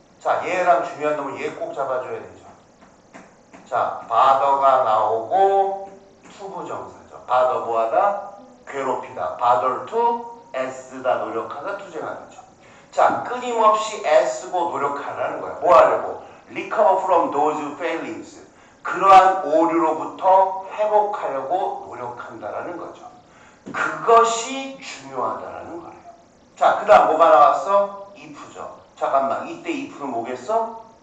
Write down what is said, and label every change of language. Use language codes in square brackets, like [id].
[ko] 자, 얘랑 중요한 놈은 얘 꼭 잡아줘야 되죠. 자, bothe가 나오고 투부정사죠. bother 뭐하다? 괴롭히다. [en] bother to, [ko] 애쓰다, 노력하다, 투쟁하다죠. 자, 끊임없이 애쓰고 노력하라는 거야. 뭐 하려고? [en] recover from those failings. [ko] 그러한 오류로부터 회복하려고 노력한다라는 거죠. 그것이 중요하다라는 거예요. 자, 그 다음 뭐가 나왔어? if죠. 잠깐만, 이때 if는 뭐겠어?